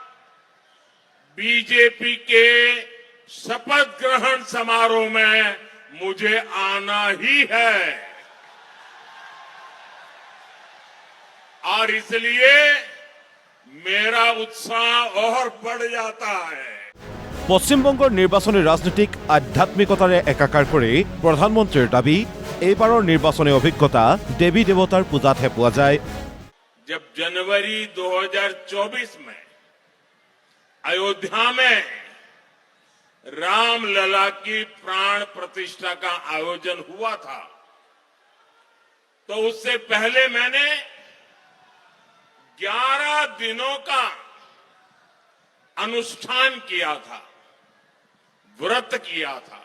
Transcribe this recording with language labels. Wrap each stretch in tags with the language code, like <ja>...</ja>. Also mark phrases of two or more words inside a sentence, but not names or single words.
<hi>बीजेपी के शपथ ग्रहण समारोह में मुझे आना ही है और इसलिए मेरा उत्साह और बढ़ जाता है।</hi> <as>পশ্চিমবংগৰ নিৰ্বাচনী ৰাজনীতিক আধ্যাত্মিকতাৰে একাকাৰ কৰি প্ৰধানমন্ত্ৰীৰ দাবী, এইবাৰৰ নিৰ্বাচনী অভিজ্ঞতা দেৱী দেৱতাৰ পূজাতহে পোৱা যায়।</as> <hi>जब जनवरी 2024 में अयोध्या में रामलला की प्राण प्रतिष्ठा का आयोजन हुआ था, तो उससे पहले मैंने 11 दिनों का अनुष्ठान किया था, व्रत किया था।</hi>